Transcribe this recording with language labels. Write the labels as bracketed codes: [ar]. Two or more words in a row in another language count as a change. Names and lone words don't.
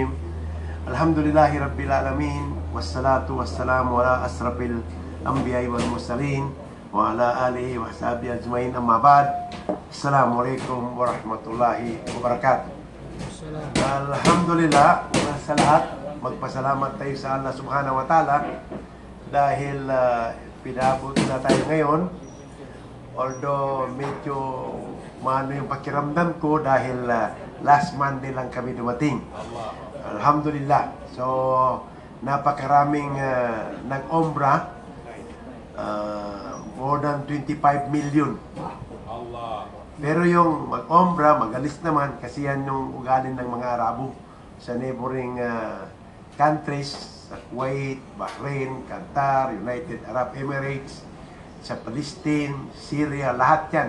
[ar] الحمد لله رب العالمين. والصلاة والسلام على أشرف الأنبياء والمرسلين وعلى آله وصحبه أجمعين. أما بعد. السلام عليكم ورحمة الله وبركاته. [tl] Alhamdulillah, sa lahat, magpasalamat tayo sa [ar] الله سبحانه وتعالى [tl] dahil pinabot na tayo ngayon. Although medyo maano yung pakiramdam ko dahil [en] last Monday [tl] lang kami dumating. Alhamdulillah. So, napakaraming nag-ombra. [en] More than 25 million. [tl] Pero yung mag-ombra, magalis naman kasi yan yung ugali ng mga Arabo sa [en] neighboring countries, [tl] sa Kuwait, Bahrain, Qatar, United Arab Emirates, sa Palestine, Syria, lahat yan.